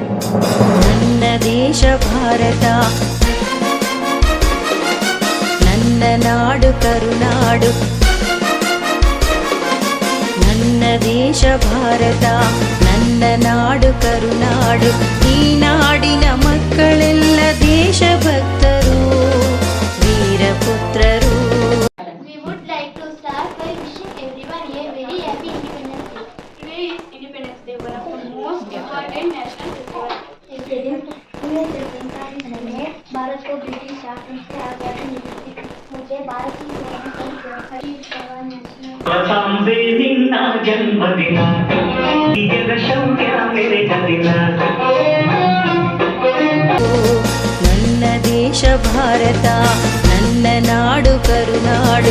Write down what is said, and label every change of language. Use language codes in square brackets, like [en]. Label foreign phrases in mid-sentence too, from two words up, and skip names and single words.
[kn] ನನ್ನ ದೇಶ ಭಾರತ, ನನ್ನ ನಾಡು ಕರುನಾಡು. ನನ್ನ ದೇಶ ಭಾರತ, ನನ್ನ ನಾಡು ಕರುನಾಡು. ಈ ನಾಡಿನ ಮಕ್ಕಳೆಲ್ಲ ದೇಶಭಕ್ತರು, ವೀರಪುತ್ರರು. [en] We would like to start by wishing everyone a very happy Independence Day. Today is Independence Day, one of the most important national festivals. [hi] इस दिन 1947 में भारत को ब्रिटिश शासन से आजादी मिली थी. मुझे भारत की [kn] ಪ್ರಶಂಸೆ ನಿನ್ನ ಜನ್ಮದಿನ, ಹೀಗೆ ಶೌರ್ಯ ಮೆರೆದ ದಿನ. ನನ್ನ ದೇಶ ಭಾರತ, ನನ್ನ ನಾಡು ಕರುನಾಡು.